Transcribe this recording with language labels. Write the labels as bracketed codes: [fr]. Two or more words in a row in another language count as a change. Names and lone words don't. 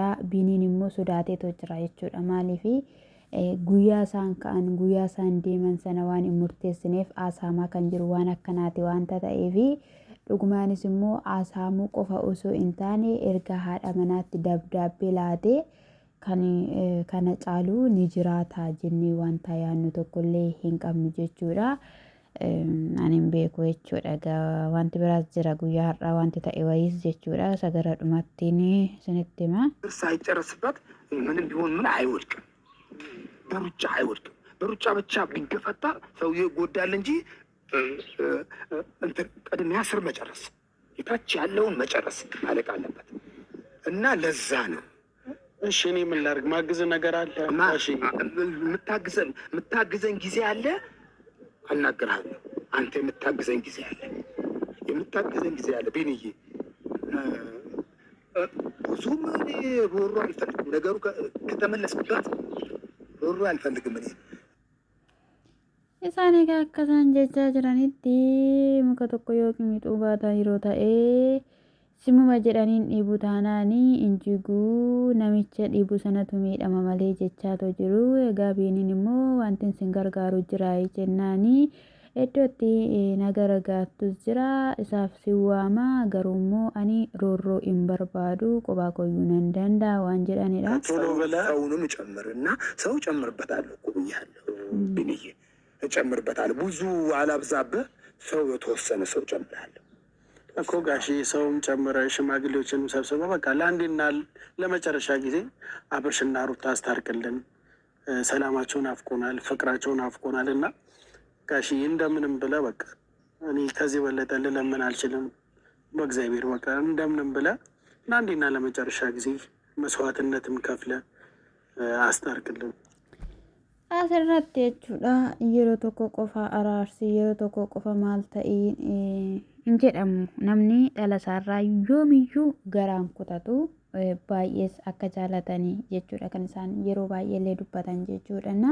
[om] Biniin immoo sodaateetoo jira jechuudha. Maaliif guyyaa isaan ka'an guyyaa isaan deeman sana waan hin murteessineef asaamaa kan jiru waan akkanaati waanta ta'eef dhugumaanis immoo asaamuu qofa osoo hin taane erga haadha manaatti dabdaabbee laatee kana caalu ni jiraata jennee wanta yaannu tokkollee hin qabnu jechuudha. Ani hin beeku jechuudha. Wanti biraas jira guyyaa har'aa wanti ta'e wayiis jechuudha. Sagara dhumattiin isinitti hima. [am] ሳይጨርስበት ምንም ቢሆን ምን አይወድቅም። በሩጫ አይወድቅም። በሩጫ ብቻ ቢገፈታ ሰውዬ ይጎዳል እንጂ ቅድሚያ ስር መጨረስ የታች ያለውን መጨረስ ማለቅ አለበት እና ለዛ ነው። እሺ እኔ ምን ላድርግ? ማግዝ ነገር አለ? የምታግዘኝ ጊዜ አለ አናግርሃለሁ። አንተ የምታግዘኝ ጊዜ አለ ቢንዬ። ብዙም እኔ ሮሮ አልፈልግም። ነገሩ ከተመለስኩበት ሮሮ አልፈልግም እኔ። [om] Isaan egaa akkasaan jechaa jiranitti muka tokko yookiin mixuu baataa yeroo ta'ee simuma jedhaniin dhiibu taanaanii injiguu namicha dhiibu sanatu miidhama malee jechaatoo jiru. Egaa biiniin immoo wanti isin gargaaru jira jennaanii iddootti nagaragaattus jira. Isaaf si waama garuu immoo ani roorroo hin barbaadu qophaa koyyuu nan danda'a waan jedhanidha. [am] ሰውንም ጨምርና ሰው ጨምርበታለሁ እኮ ብያለሁ ቢንዬ። እጨምርበታለሁ ብዙ አላብዛብህ። ሰው የተወሰነ ሰው ጨምራለሁ እኮ ጋሼ። ሰውም ጨምረ ሽማግሌዎችንም ሰብስበ በቃ ለአንዴና ለመጨረሻ ጊዜ አብርሽና ሩታ አስታርቅልን። ሰላማቸውን አፍቆናል፣ ፍቅራቸውን አፍቆናል እና ጋሼ እንደምንም ብለ በቃ እኔ ከዚህ በለጠ ልለምን አልችልም። በእግዚአብሔር በቃ እንደምንም ብለ ለአንዴና ለመጨረሻ ጊዜ መስዋዕትነትም ከፍለ አስታርቅልን። [om] Asirratti jechuudha yeroo tokko qofa araarsi yeroo tokko qofa maal ta'ii hin jedhamu. Namni dhala isaarraa yoomiyyuu garaan kutatu baay'ees akka jaalatanii jechuudha kan isaan yeroo baay'eellee dubbatan jechuudha.